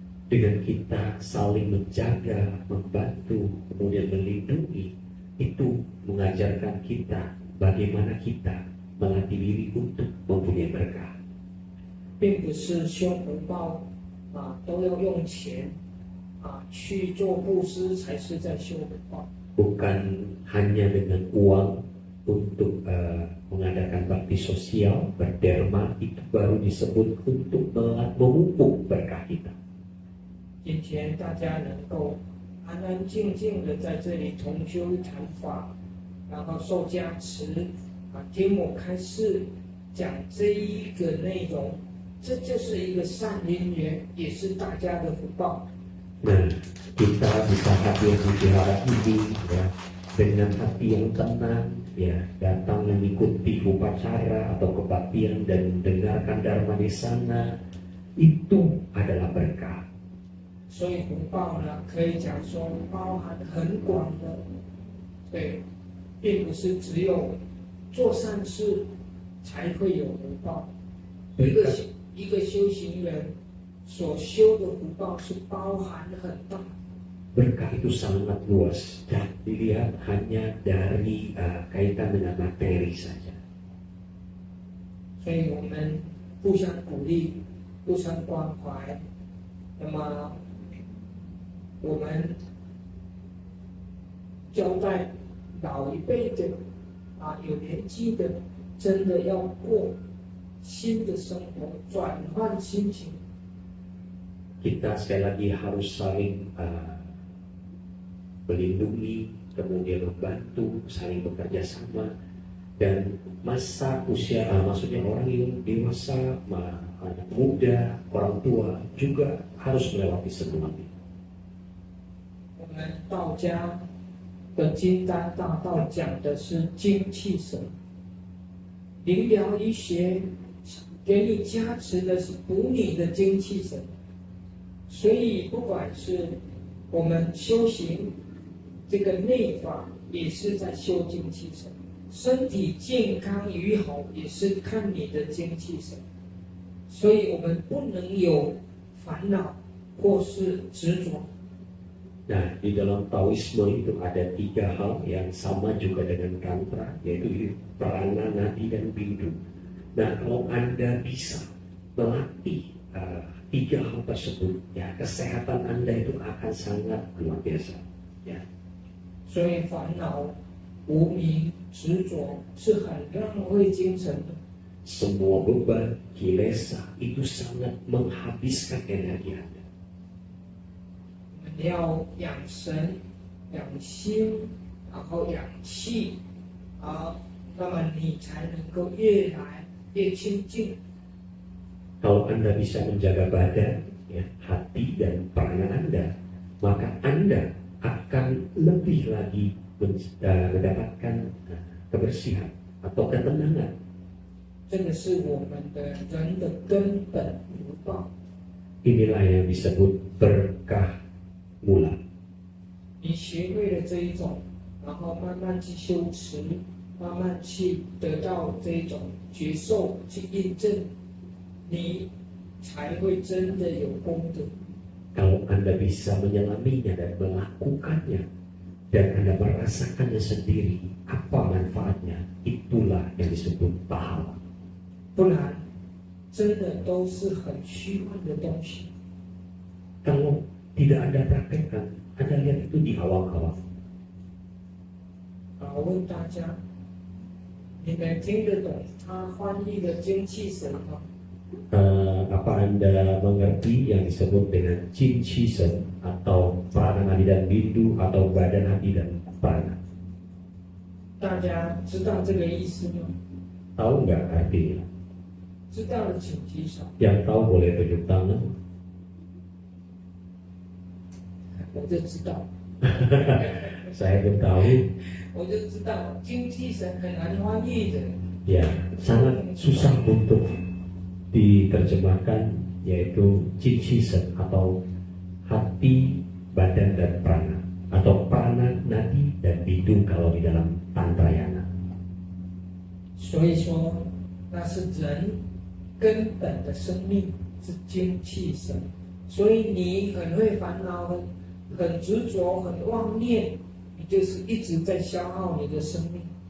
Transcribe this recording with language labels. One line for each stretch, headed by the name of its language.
Indonesian: Dengan kita saling menjaga, membantu, kemudian melindungi, itu mengajarkan kita bagaimana kita melatih diri untuk mempunyai berkah.
Chinese: 并不是修福报都要用钱去做布施才是在修福报。
Indonesian: Bukan hanya dengan uang untuk mengadakan bakti sosial, berderma, itu baru disebut untuk memupuk berkah kita.
Chinese: 今天大家能够安安静静的在这里同修谈法，然后受加持听我开示讲这一个内容，这就是一个善因缘，也是大家的福报。
Indonesian: Nah, kita bisa hadir di wihara ini ya, dengan hati yang tenang, ya datang mengikuti upacara atau kebaktian dan mendengarkan dharma di sana, itu adalah berkah.
Chinese: 所以福报呢，可以讲说包含很广的，对，并不是只有做善事才会有福报。一个修行人所修的福报是包含很大。
Indonesian: Berkah itu sangat luas dan dilihat hanya dari kaitan dengan materi saja.
Chinese: 所以我们互相鼓励，互相关怀。那么我们交代老一辈的有年纪的，真的要过新的生活，转换心情。
Indonesian: Kita sekali lagi harus saling melindungi, kemudian membantu, saling bekerja sama, dan masa usia, maksudnya orang yang dewasa, anak muda, orang tua juga harus melewati semua ini.
Chinese: 我们道家的金丹大道讲的是精气神，灵疗医学给你加持的是补你的精气神。所以，不管是我们修行这个内法，也是在修精气神；身体健康与好，也是看你的精气神。所以我们不能有烦恼或是执着。
Indonesian: Nah, di dalam Taoisme itu ada 3 hal yang sama juga dengan Tantra, yaitu prana, nadi, dan bindu. Nah, kalau Anda bisa melatih 3 hal tersebut, ya kesehatan Anda itu akan sangat luar biasa. Ya.
Chinese: 所以烦恼、无明、执着是很浪费精神的。
Indonesian: Semua beban, kilesa itu sangat menghabiskan energi Anda.
Chinese: 我们要养神、养心，然后养气，那么你才能够越来越清净。
Indonesian: Kalau Anda bisa menjaga badan, ya, hati dan prana Anda, maka Anda akan lebih lagi mendapatkan kebersihan atau ketenangan.
Chinese: 这个是我们的人的根本福报。
Indonesian: Inilah yang disebut berkah mula.
Chinese: 你学会了这一种，然后慢慢去修持，慢慢去得到这一种觉受，去印证，你才会真的有功德。
Indonesian: Kalau Anda bisa menyelaminya dan melakukannya, dan Anda merasakannya sendiri, apa manfaatnya, itulah yang disebut pahala.
Chinese: 不然，真的都是很虚幻的东西。
Indonesian: Kalau tidak Anda praktekkan, Anda lihat itu di awang-awang.
Chinese: 我问大家，你们听得懂他翻译的精气神吗？
Indonesian: Apa Anda mengerti yang disebut dengan Jin Chi Sen atau peranan hati dan bindu atau badan hati dan prana?
Chinese: 大家知道这个意思吗？
Indonesian: Tahu nggak artinya?
Chinese: 知道的请举手。
Indonesian: Yang tahu boleh tunjuk tangan.
Chinese: 我就知道，
Indonesian: Saya pun tahu.
Chinese: 我就知道精气神很难翻译的。
Indonesian: Ya, sangat susah untuk diterjemahkan, yaitu Jin Chi Sen atau hati, badan dan prana, atau prana, nadi dan bindu kalau di dalam Tantrayana.
Chinese: 所以说，那是人根本的生命是精气神，所以你很会烦恼，很执着，很妄念，你就是一直在消耗你的生命。